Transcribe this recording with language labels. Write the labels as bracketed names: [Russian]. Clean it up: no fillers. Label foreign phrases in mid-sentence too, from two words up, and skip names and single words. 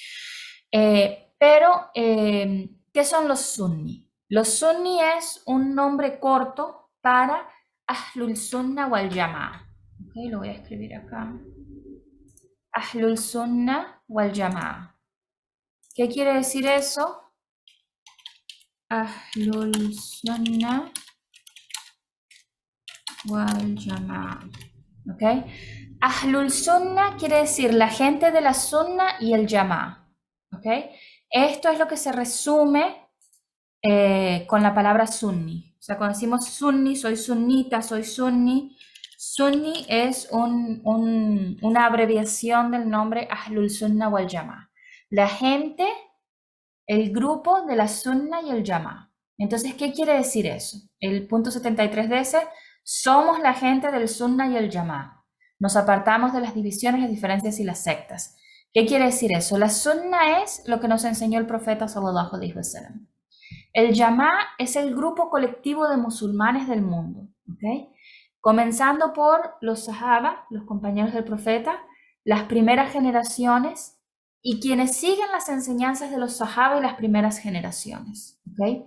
[Spanish] Pero, ¿qué son los sunni? Los sunni es un nombre corto para [Arabic] أهل السنة والجماعة. [Spanish] Okay, lo voy a escribir acá. [Arabic] أهل السنة والجماعة. [Spanish] ¿Qué quiere decir eso? [Arabic] أهل السنة والجماعة. ¿Ok? أهل السنة [Spanish] quiere decir la gente de la Sunna y el Jama'a. ¿ok? Esto es lo que se resume con la palabra sunni. O sea, cuando decimos sunni, soy sunnita, soy sunni, sunni es una abreviación del nombre [Arabic] أهل السنة والجماعة. [Spanish] La gente, el grupo de la Sunna y el Jamaa. Entonces, ¿qué quiere decir eso? El punto 73 dice, somos la gente del Sunna y el Jamaa. Nos apartamos de las divisiones, las diferencias y las sectas. ¿Qué quiere decir eso? La Sunna es lo que nos enseñó el profeta [Arabic] صلى الله عليه وسلم. [Spanish] El Jamaa es el grupo colectivo de musulmanes del mundo, ¿ok? Comenzando por los Sahaba, los compañeros del profeta, las primeras generaciones y quienes siguen las enseñanzas de los Sahaba y las primeras generaciones, ¿ok?